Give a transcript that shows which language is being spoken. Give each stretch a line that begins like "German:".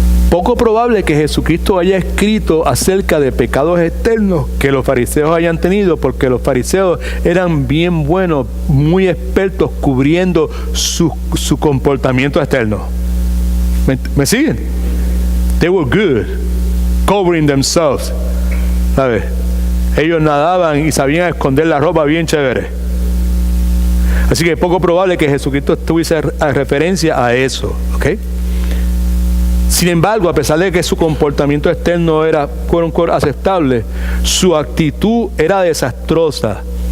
Spanish: Poco probable que Jesucristo haya escrito acerca de pecados externos que los fariseos hayan tenido, porque los fariseos eran bien buenos, muy expertos cubriendo su comportamiento externo. ¿Me siguen?
English: They were good covering themselves.
Spanish: ¿Sabes? Ellos nadaban y sabían esconder la ropa bien chévere. Así que es poco probable que Jesucristo tuviese referencia a eso. ¿Ok? Sin embargo, a pesar de que su comportamiento externo era aceptable, su actitud era desastrosa.